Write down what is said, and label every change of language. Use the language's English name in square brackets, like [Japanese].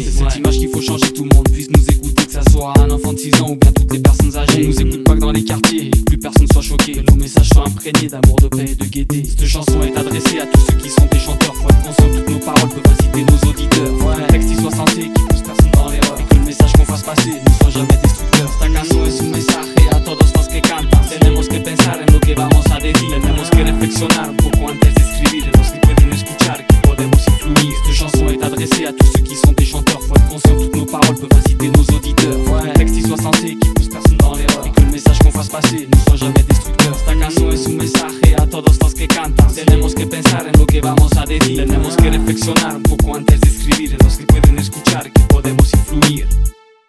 [French] C'est cette image qu'il faut changer, tout le monde puisse nous écouter. Que ça soit un enfant de 6 ans ou bien toutes les personnes âgées. On nous écoute pas que dans les quartiers, plus personne soit choqué. Que nos messages soient imprégnés d'amour, de paix et de gaieté. Cette chanson est adressée à tous ceux qui sont des chanteurs. Faut être conscient que toutes nos paroles peuvent inciter nos auditeurs. Faut que le texte y soit sensé, qu'il pousse personne dans l'erreur. Et que le message qu'on fasse passer ne soit jamais destructeur. [Spanish] Esta canción es un mensaje a todos los que cantan. Tenemos que pensar en lo que vamos a decir. Tenemos que reflexionar un poco antes de escribir. En los que pueden escuchar, que podemos influir. [French] Esta chanson est adressée à tous ceux qui sont des chanteurs. Faut être conscient que toutes nos paroles peuvent inciter nos auditeurs. Faut que le texte y soit sensé, qu'il pousse personne dans l'erreur. Et que le message qu'on fasse passer ne soit jamais destructeur. [Spanish] Esta canción es un mensaje a todos los que cantan. Tenemos que pensar en lo que vamos a decir. Tenemos que reflexionar un poco antes de escribir. En los que pueden escuchar, que podemos influir.